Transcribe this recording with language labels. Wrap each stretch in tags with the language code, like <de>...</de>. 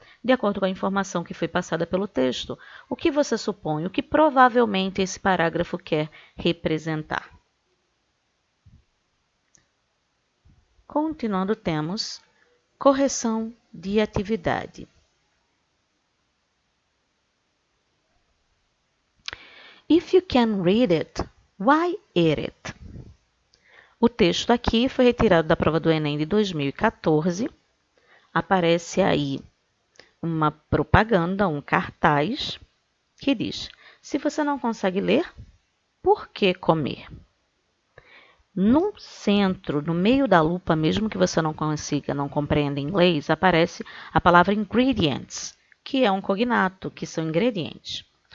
<pt>De acordo com a informação que foi passada pelo texto, o que você supõe, o que provavelmente esse parágrafo quer representar. Continuando, temos correção de atividade.</pt> <en>If you can read it, why eat it?</en> <pt>O texto aqui foi retirado da prova do Enem de 2014. Aparece aí uma propaganda, um cartaz, que diz: se você não consegue ler, por que comer? No centro, no meio da lupa, mesmo que você não consiga, não compreenda inglês, aparece a palavra ingredients, que é um cognato, que são ingredientes.</pt>